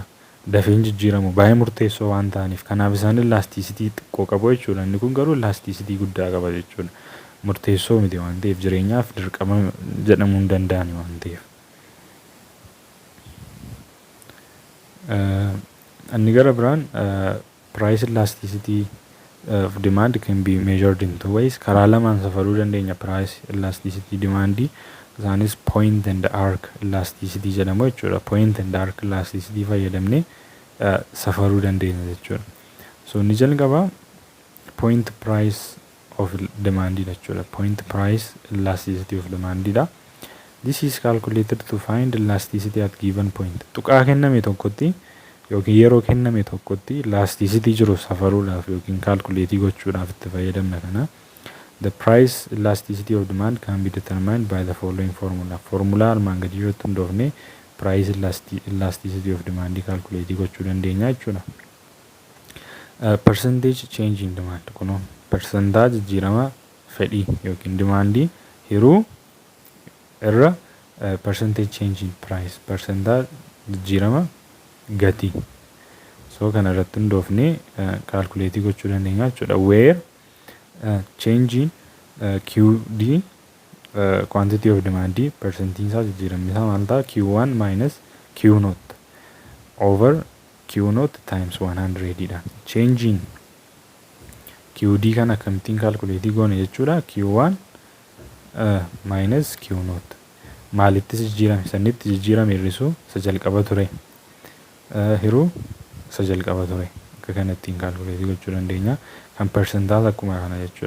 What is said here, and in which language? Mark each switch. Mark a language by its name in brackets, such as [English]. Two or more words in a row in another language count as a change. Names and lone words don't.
[Oromo] Dafeen jijjiiramu baay'ee murteessoo waan ta'aniif kanaaf isaan elasticity xiqqoo qabu jechuudha. Inni kun garuu elasticity guddaa qaba jechuudha. Murteessoo miti waan ta'eef jireenyaaf dirqama jedhamuu hin danda'ani waan ta'eef. Inni gara biraan [English] price elasticity of demand can be measured in two ways. [Oromo] Karaa lamaan safaruu dandeenya [English] price elasticity [Oromo] demandii. Isaanis [English] point and arc elasticity [Oromo] jedhamu jechuudha. [English] Point and arc elasticity [Oromo] fayyadamnee safaruu dandeenya jechuudha. So inni jalqabaa [English] point price of demand [Oromo] jechuudha. [English] Point price elasticity of demand. This is calculated to find elasticity at given point. [Oromo] Tuqaa kenname tokkotti yookiin yeroo kenname tokkotti elasticity jiru safaruudhaaf yookiin calculate gochuudhaaf itti fayyadamna kana. [English] The price elasticity of demand can be determined by the following formula. [Oromo] Formula armaan gadi irratti hundoofne [English] price elasticity of demand [Oromo] calculate gochuu dandeenya jechuudha. [English] Percentage change in demand [Oromo] kuno percentage jijjiirama fedhii yookiin demandii hiruu irra [English] percentage change in price [Oromo] percentage jijjiirama gatii. So kana irratti hundoofne calculate gochuu dandeenya jechuudha. [English] Where change in QD quantity of demand percentage [Oromo] isaa jijjiiramni isaa maal ta'a? [English] Q1 minus Q naught over Q naught times 100 dha. Change in QD [Oromo] kana akkamittiin calculate goone jechuudha. [English] Q1 minus Q naught [Oromo] maalitti jijjiirame? Sanitti jijjiirame hir'isuu isa jalqaba ture hiruu isa jalqaba ture. Akka kanattiin calculate gochuu dandeenya. Kan percentage akkuma kana jechuudha.